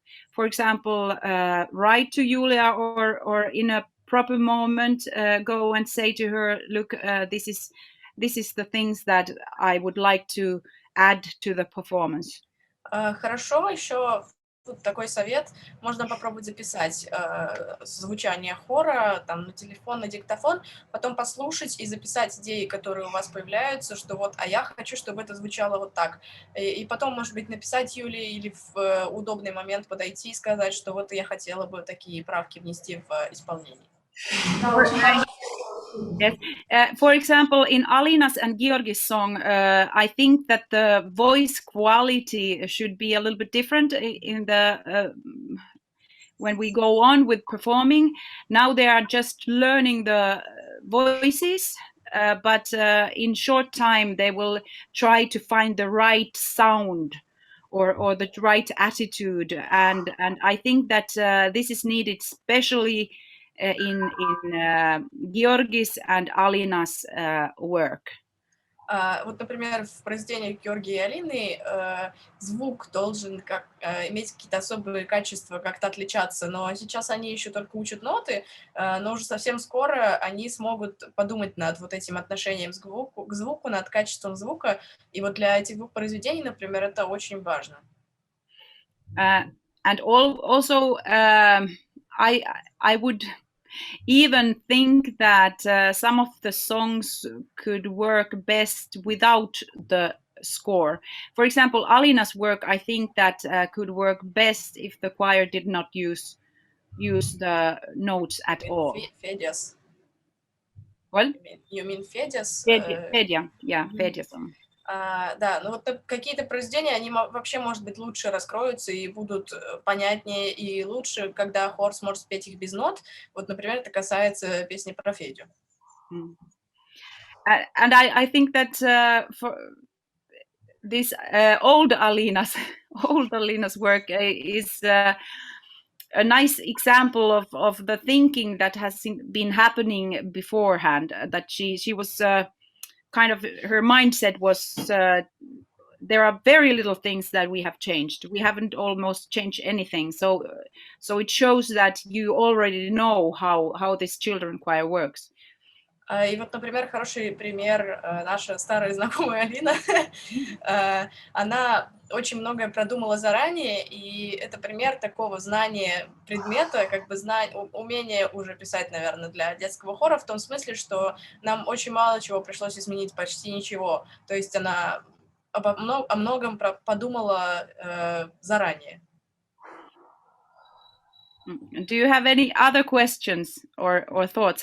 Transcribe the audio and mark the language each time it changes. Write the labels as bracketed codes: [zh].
[en] for example, write to Julia or in a proper moment, go and say to her, look, this is the things that I would like to add to the performance. [ru] Хорошо, еще тут такой совет. Можно попробовать записать звучание хора там на телефон, на диктофон, потом послушать и записать идеи, которые у вас появляются, что вот, а я хочу, чтобы это звучало вот так. И потом, может быть, написать Юле или в удобный момент подойти и сказать, что вот я хотела бы такие правки внести в исполнение. [en] Yes. For example, in Alina's and Georgi's song, I think that the voice quality should be a little bit different in the when we go on with performing. Now they are just learning the voices, but in short time they will try to find the right sound or the right attitude, and I think that this is needed especially in Georgis and Alina's work. [ru] Вот, например, в произведениях Георгия и Алины звук должен иметь какие-то особые качества, как-то отличаться, но сейчас они еще только учат ноты, но уже совсем скоро они смогут подумать над вот этим отношением к звуку, над качеством звука, и вот для этих двух произведений, например, это очень важно. [en] And also, I would even think that some of the songs could work best without the score. For example, Alina's work, I think that could work best if the choir did not use the notes at all. Fedia's. What? You mean Fedia's? Fedia, yeah, Fedia song. [ru] Да, ну вот какие-то произведения, они вообще, может быть, лучше раскроются и будут понятнее и лучше, когда хор сможет спеть их без нот. Вот, например, это касается песни про Федю. [en] And I think that for this old Alina's work is a nice example of the thinking that has been happening beforehand. That she was kind of, her mindset was there are very little things that we have changed. We haven't almost changed anything. So it shows that you already know how this children choir works. [ru] И вот, например, хороший пример, наша старая знакомая Алина, она очень многое продумала заранее, и это пример такого знания предмета, как бы умения уже писать, наверное, для детского хора, в том смысле, что нам очень мало чего пришлось изменить, почти ничего. То есть она о многом подумала заранее. [en] Do you have any other questions or thoughts?